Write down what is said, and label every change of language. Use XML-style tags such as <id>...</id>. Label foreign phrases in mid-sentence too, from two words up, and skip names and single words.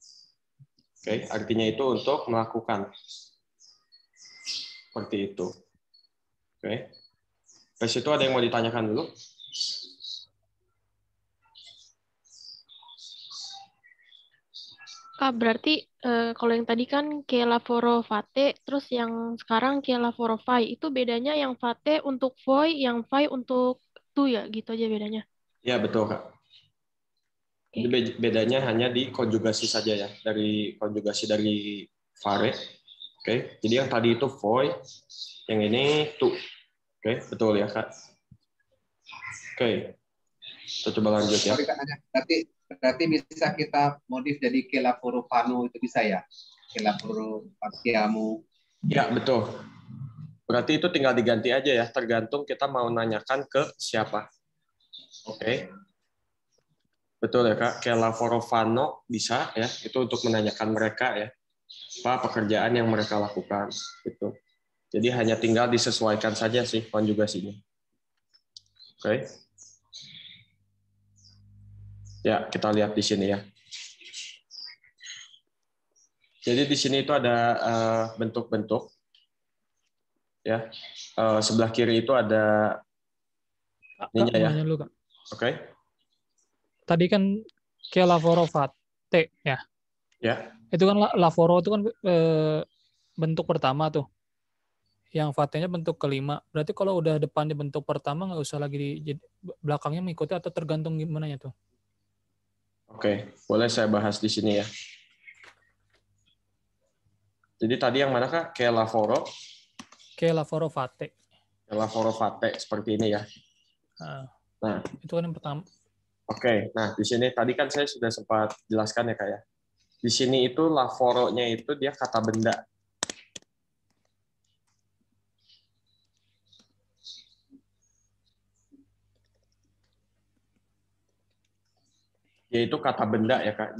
<id>Oke, artinya itu untuk melakukan. Seperti itu. Oke. Terus itu ada yang mau ditanyakan dulu? Kak, berarti kalau yang tadi kan</id> <it>ke lavoro fate,</it> <id>terus yang sekarang</id> <it>ke lavoro fai,</it> <id>itu bedanya yang fate untuk voi, yang fai untuk tu ya, gitu aja bedanya. Ya, betul, Kak. Oke. Jadi bedanya hanya di konjugasi saja ya, dari konjugasi dari fare. Oke. Jadi yang tadi itu voi, yang ini tu. Oke, betul ya, Kak. Oke. Kita coba lanjut ya. Sorry, Kak, nanya. Berarti bisa kita modif jadi</id> <it>ke lavoro fano</it> <id>itu bisa ya?</id> <it>Ke lavoro partiamo.</it> <id>Ya, betul. Berarti itu tinggal diganti aja ya, tergantung kita mau nanyakan ke siapa. Oke. Betul ya, Kak. Kayak</id> <it>lavoro fano</it> <id>bisa ya, itu untuk menanyakan mereka ya. Apa pekerjaan yang mereka lakukan gitu. Jadi hanya tinggal disesuaikan saja sih konjugasinya. Oke. Ya, kita lihat di sini ya. Jadi di sini itu ada bentuk-bentuk. Ya, sebelah kiri itu ada Kak, ininya mau ya. nanya dulu, Kak. Oke. Tadi kan</id> <it>ke lavoro fate</it> <id>ya. Ya. Itu kan lavoro itu kan bentuk pertama tuh. Yang fate-nya bentuk kelima. Berarti kalau udah depannya bentuk pertama nggak usah lagi belakangnya mengikuti atau tergantung gimana ya tuh? Oke, boleh saya bahas di sini ya. Jadi tadi yang mana, Kak? Kayak lavoro.</id> <it>Ke lavoro fate. Lavoro fate</it> <id>seperti ini ya. Nah, itu kan yang pertama. Oke, nah di sini tadi kan saya sudah sempat jelaskan ya, Kak ya. Di sini itu lavoro-nya itu dia kata benda. Yaitu kata benda ya, Kak.</id>